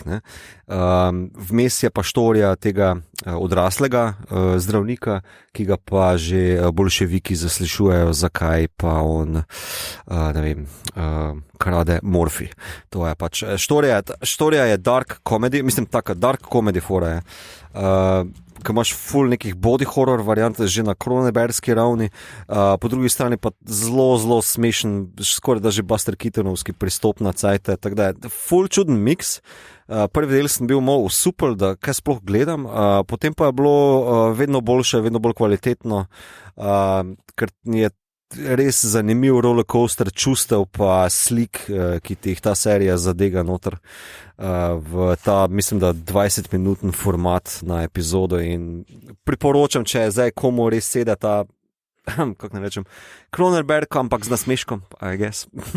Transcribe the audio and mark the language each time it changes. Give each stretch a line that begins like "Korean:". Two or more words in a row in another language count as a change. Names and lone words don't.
Slovenian: Vmes je pa štorija tega odraslega zdravnika, ki ga pa že boljševiki zaslišujejo, zakaj pa on krade morfi. To je pač štorija je
English: dark comedy,
Slovenian: mislim taka
English: dark comedy
Slovenian: fora je. Ko imaš full nekih
English: body horror
Slovenian: variant že na Cronenbergski ravni, po drugi strani pa zelo smešen, skoraj da že Buster Keatonovski pristop na cajte, tako da je full čuden mix. Prvi del sem bil malo super, da kaj sploh gledam, potem pa je bilo vedno boljše, vedno bolj kvalitetno, ker je res zanimiv rollercoaster čustev pa slik, ki ti jih ta serija zadega noter v ta, mislim, da 20-minuten format na epizodo in priporočam, če je zdaj komu res sede ta, kako ne rečem, Cronenberg, ampak z nasmeškom,
English: I guess.